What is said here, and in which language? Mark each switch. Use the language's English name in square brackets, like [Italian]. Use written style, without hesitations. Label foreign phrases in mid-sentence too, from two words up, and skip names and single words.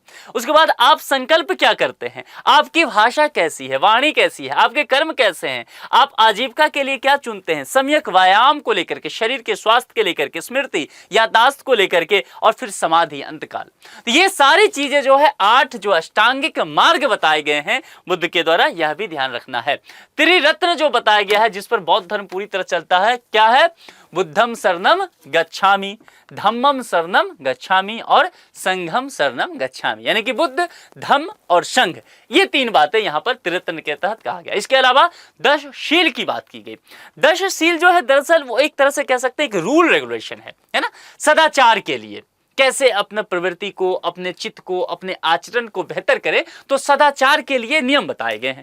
[Hindi] उसके बाद आप संकल्प क्या करते हैं, आपकी भाषा कैसी है, वाणी कैसी है, आपके कर्म कैसे हैं, आप आजीविका के लिए क्या चुनते हैं, सम्यक व्यायाम को लेकर के, शरीर के स्वास्थ्य के लेकर के, स्मृति याददाश्त को लेकर के, और फिर समाधि अंतकाल। तो ये सारी चीजें जो है 8 जो अष्टांगिक मार्ग बताए गए हैं बुद्ध के द्वारा, यह भी ध्यान रखना है। त्रिरत्न जो बताया गया है जिस पर बौद्ध धर्म पूरी तरह चलता है, क्या है? [Pali] बुद्धम शरणम गच्छामि, धम्मम शरणम गच्छामि और संघम शरणम गच्छामि। [Hindi] यानी कि बुद्ध, धम्म और संघ, ये 3 बातें यहां पर त्रिरत्न के तहत कहा गया। इसके अलावा 10 शील की बात की गई। 10 शील जो है दरअसल वो एक तरह से कह सकते हैं एक [English] rule regulation [Hindi] है ना, सदाचार के लिए कैसे अपने प्रवृत्ति को, अपने चित्त को, अपने आचरण को बेहतर करें, तो सदाचार के लिए नियम बताए गए हैं।